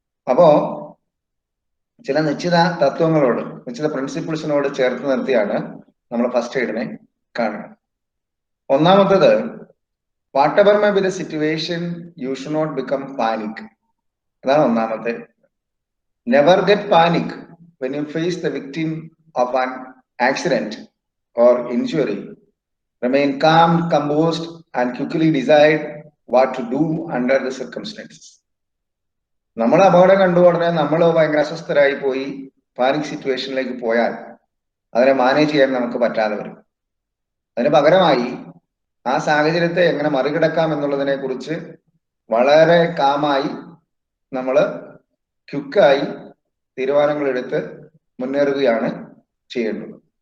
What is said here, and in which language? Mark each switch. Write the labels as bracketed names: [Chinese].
[Malayalam] അപ്പോ ചില നിശ്ചിത തത്വങ്ങളോട്, നിശ്ചിത പ്രിൻസിപ്പിൾസിനോട് ചേർത്ത് നിർത്തിയാണ് നമ്മൾ ഫസ്റ്റ് എയ്ഡിനെ കാണുന്നത്. ഒന്നാമത്തത്, [English] Whatever may be the situation you should not become panic. [Malayalam] അതാണ് ഒന്നാമത്തെ. [English] Never get panic when you face the victim of an accident or injury. Remain calm, composed, and quickly decide what to do under the circumstances. [Malayalam] നമ്മൾ അപകടം കണ്ടു ഉടനെ നമ്മൾ ഭയങ്കര അസ്വസ്ഥരായി പോയി panic സിറ്റുവേഷനിലേക്ക് പോയാൽ അതിനെ മാനേജ് ചെയ്യാൻ നമുക്ക് പറ്റാതെ വരും. അതിന് പകരമായി ആ സാഹചര്യത്തെ എങ്ങനെ മറികടക്കാം എന്നുള്ളതിനെ കുറിച്ച് വളരെ കാമായി നമ്മൾ ക്വിക്കായി തീരുമാനങ്ങൾ എടുത്ത് മുന്നേറുകയാണ് ചെയ്യേണ്ടത്.